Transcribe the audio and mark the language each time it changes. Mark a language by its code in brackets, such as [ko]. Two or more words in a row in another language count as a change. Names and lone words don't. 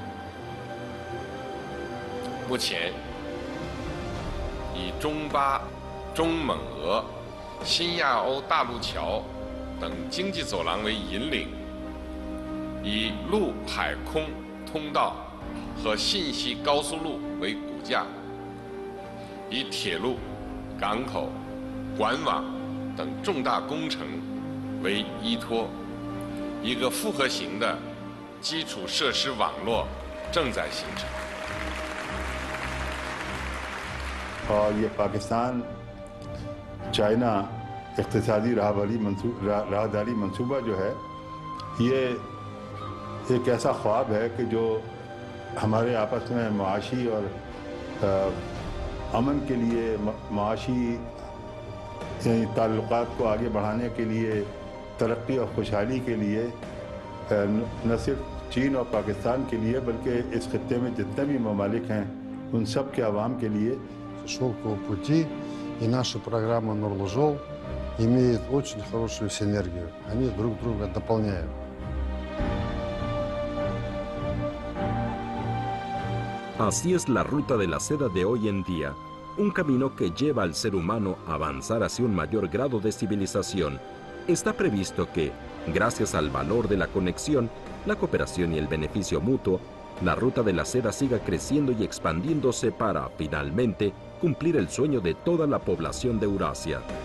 [zh] 目前，以中巴、中蒙俄、新亚欧大陆桥等经济走廊为引领，以陆海空通道和信息高速路为骨架，以铁路、港口、管网等重大工程为依托。一个复合型的基础设施网络正在形成。 [ur] اور یہ پاکستان چائنا اقتصادی راہداری منصوبہ جو ہے یہ ایک ایسا خواب ہے کہ جو ہمارے آپس میں معاشی اور امن کے لیے معاشی تعلقات کو آگے بڑھانے کے لیے، ترقی اور خوشحالی کے لیے نہ صرف چین اور پاکستان کے لیے بلکہ اس خطے میں جتنے بھی ممالک ہیں ان سب کے عوام کے لیے. [ru] Шелкового пути и наша программа Нурлужол имеют очень хорошую синергию. Они друг друга дополняют. [es] Así es la ruta de la seda de hoy en día, un camino que lleva al ser humano a avanzar hacia un mayor grado de civilización. Está previsto que, gracias al valor de la conexión, la cooperación y el beneficio mutuo, la ruta de la seda siga creciendo y expandiéndose para, finalmente, cumplir el sueño de toda la población de Eurasia.